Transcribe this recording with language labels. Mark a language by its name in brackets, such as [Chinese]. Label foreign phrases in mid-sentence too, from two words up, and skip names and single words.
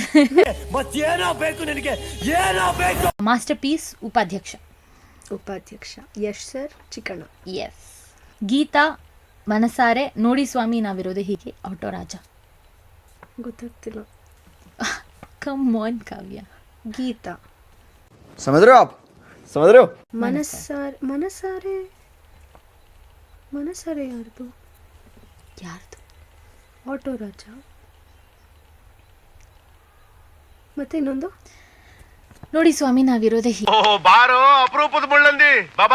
[Kannada] ಮಾಸ್ಟರ್ ಪೀಸ್, ಉಪಾಧ್ಯಕ್ಷ. ಉಪಾಧ್ಯಕ್ಷ ಯಶ್ ಸರ್, ಚಿಕ್ಕಣ್ಣ. ಎಸ್. ಗೀತಾ, ಮನಸಾರೆ, ನೋಡಿ ಸ್ವಾಮಿ ನಾವಿರೋದು ಹೀಗೆ, ಆಟೋ ರಾಜ. ಗೊತ್ತಾಗ್ತಿಲ್ಲ. [English] come on ಕಾವ್ಯ. [Kannada] ಗೀತಾ. [Hindi] समझ रहे हो आप? समझ रहे हो? [Kannada] ಮನಸಾರೆ ಯಾರ್ದು? ಆಟೋ ರಾಜ. ಮತ್ತೆ ಇನ್ನೊಂದು ನೋಡಿ ಸ್ವಾಮಿ ನಾವಿರೋದೇ ಹೀಗೆ. ಬಾರೋ ಅಪರೂಪದ ಮುಳ್ಳಂದಿ ಬಾಬಾ.